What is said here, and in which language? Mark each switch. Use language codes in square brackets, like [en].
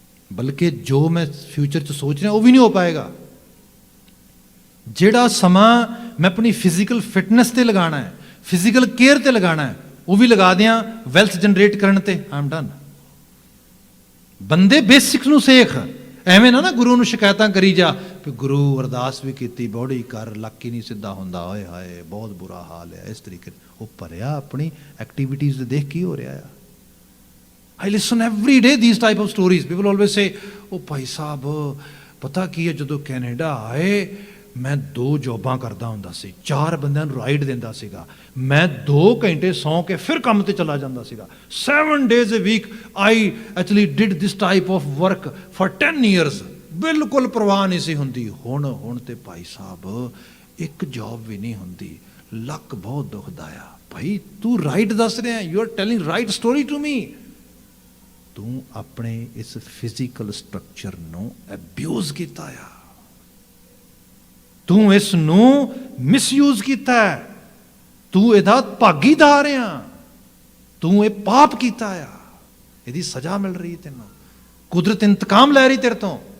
[pa] ਬਲਕਿ ਜੋ ਮੈਂ ਫਿਊਚਰ 'ਚ ਸੋਚ ਰਿਹਾ ਉਹ ਵੀ ਨਹੀਂ ਹੋ ਪਾਏਗਾ। ਜਿਹੜਾ ਸਮਾਂ ਮੈਂ ਆਪਣੀ ਫਿਜ਼ੀਕਲ ਫਿਟਨੈਸ 'ਤੇ ਲਗਾਉਣਾ ਹੈ, ਫਿਜ਼ੀਕਲ ਕੇਅਰ 'ਤੇ ਲਗਾਉਣਾ ਹੈ, ਉਹ ਵੀ ਲਗਾ ਦਿਆਂ ਵੈਲਥ ਜਨਰੇਟ ਕਰਨ 'ਤੇ, [en] I am done. [pa] ਬੰਦੇ ਬੇਸਿਕਸ ਨੂੰ ਸਿੱਖ, ਐਵੇਂ ਨਾ ਗੁਰੂ ਨੂੰ ਸ਼ਿਕਾਇਤਾਂ ਕਰੀ ਜਾ ਵੀ ਗੁਰੂ ਅਰਦਾਸ ਵੀ ਕੀਤੀ, ਬੌੜੀ ਕਰ, ਲੱਕ ਹੀ ਨਹੀਂ ਸਿੱਧਾ ਹੁੰਦਾ, ਓਏ ਹਾਏ ਬਹੁਤ ਬੁਰਾ ਹਾਲ ਹੈ, ਇਸ ਤਰੀਕੇ। ਉਹ ਭਰਿਆ ਆਪਣੀ ਐਕਟੀਵਿਟੀਜ਼ ਦੇਖ ਕੀ ਹੋ ਰਿਹਾ ਆ। [en] I listen every day these type of stories. People always say, oh [pa] Bhai Sahib ਪਤਾ ਕੀ ਹੈ, ਜਦੋਂ ਕੈਨੇਡਾ ਆਏ ਮੈਂ 2 ਜੋਬਾਂ ਕਰਦਾ ਹੁੰਦਾ ਸੀ, 4 ਬੰਦਿਆਂ ਨੂੰ ਰਾਈਡ ਦਿੰਦਾ ਸੀਗਾ, ਮੈਂ 2 ਘੰਟੇ ਸੌਂ ਕੇ ਫਿਰ ਕੰਮ ਤੇ ਚਲਾ ਜਾਂਦਾ ਸੀਗਾ। [en] 7 days a week I actually did this type of work for 10 years. [pa] ਬਿਲਕੁਲ ਪਰਵਾਹ ਨਹੀਂ ਸੀ ਹੁੰਦੀ। ਹੁਣ ਤੇ ਭਾਈ ਸਾਹਿਬ ਇੱਕ ਜੋਬ ਵੀ ਨਹੀਂ ਹੁੰਦੀ, ਲੱਕ ਬਹੁਤ ਦੁਖਦਾ ਆ। ਭਾਈ ਤੂੰ ਰਾਈਟ ਦੱਸ ਰਿਹਾ, [en] You are telling right story to me. [pa] ਤੂੰ ਆਪਣੇ ਇਸ ਫਿਜ਼ੀਕਲ ਸਟਰਕਚਰ ਨੂੰ ਅਬਿਊਜ਼ ਕੀਤਾ ਆ, ਤੂੰ ਇਸ ਨੂੰ ਮਿਸਯੂਜ਼ ਕੀਤਾ ਹੈ, ਤੂੰ ਇਹਦਾ ਭਾਗੀਦਾਰ ਆ, ਤੂੰ ਇਹ ਪਾਪ ਕੀਤਾ ਆ, ਇਹਦੀ ਸਜ਼ਾ ਮਿਲ ਰਹੀ ਤੈਨੂੰ, ਕੁਦਰਤ ਇੰਤਕਾਮ ਲੈ ਰਹੀ ਤੇਰੇ ਤੋਂ।